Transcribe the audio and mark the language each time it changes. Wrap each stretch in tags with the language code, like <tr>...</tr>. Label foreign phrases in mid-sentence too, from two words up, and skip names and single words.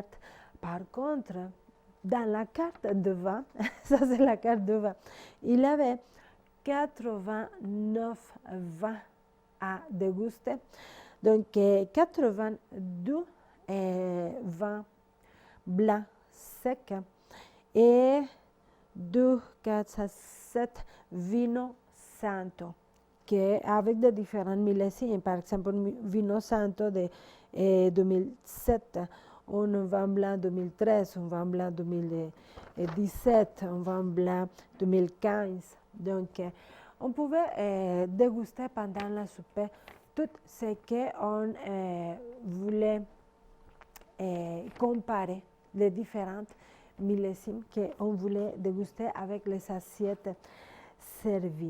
<fr>Par contre, dans la carte de vin, ça c'est la carte de vin, il avait 89 vins à déguster. Donc, 82 vins blancs secs et 2, 4, 7</fr> <it>vino santo,</it> <fr>avec de différents millésimes. Par exemple, un</fr> <it>vino santo</it> <fr>de 2007, un vin blanc 2013, un vin blanc 2017, un vin blanc 2015. Donc, on pouvait déguster pendant la soupe tout ce qu'on voulait comparer, les différentes millésimes qu'on voulait déguster avec les assiettes servies.</fr>